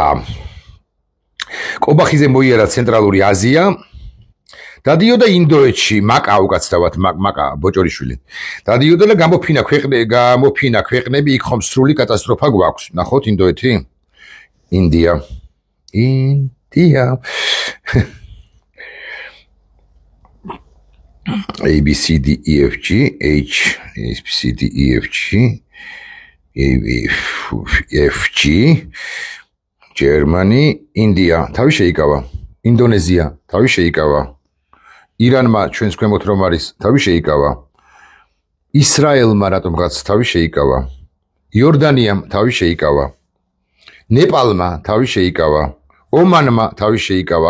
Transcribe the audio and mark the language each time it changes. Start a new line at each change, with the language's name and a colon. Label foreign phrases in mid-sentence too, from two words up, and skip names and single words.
Georgian: კობახიძე მოიარა ცენტრალური აზია. დადიოდა ინდოეთში, მაკა უკაცრავად, მაკა ბოჭორიშვილი. დადიოდა და გამოფინა ქვეყნები, იქ ხომ სრული კატასტროფა გვაქვს. ნახოთ ინდოეთი? ინდია.
English: A B C D E F G H A B C D E F G F G Germany, India.
Georgian: თავი შეიკავა. ინდონეზია, თავი შეიკავა. ირანმა ჩვენს ქვემოთ რომ არის, თავი შეიკავა. ისრაელმა რატომღაც თავი შეიკავა. იორდანიამ თავი შეიკავა. ნეპალმა თავი შეიკავა. ომანმა თავი შეიკავა.